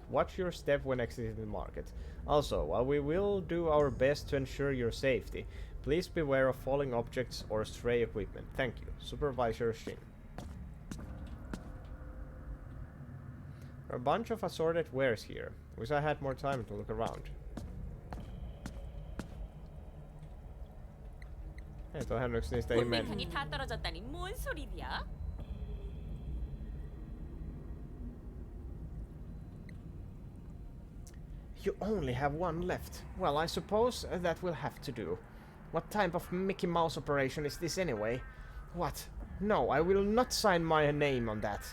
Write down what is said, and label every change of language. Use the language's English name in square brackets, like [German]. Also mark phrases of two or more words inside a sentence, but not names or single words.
[English] Watch your step when exiting the market. Also, while we will do our best to ensure your safety, please beware of falling objects or stray equipment. Thank you. Supervisor Shin. There are a bunch of assorted wares here. Wish I had more time to look around. [Finnish] Hei, toihan yksi niistä ihmeen... [Korean] 본능이 다 떨어졌다니 뭔 소리야? [English] You only have one left. Well, I suppose that will have to do. What type of Mickey Mouse operation is this anyway? What? No, I will not sign my name on that.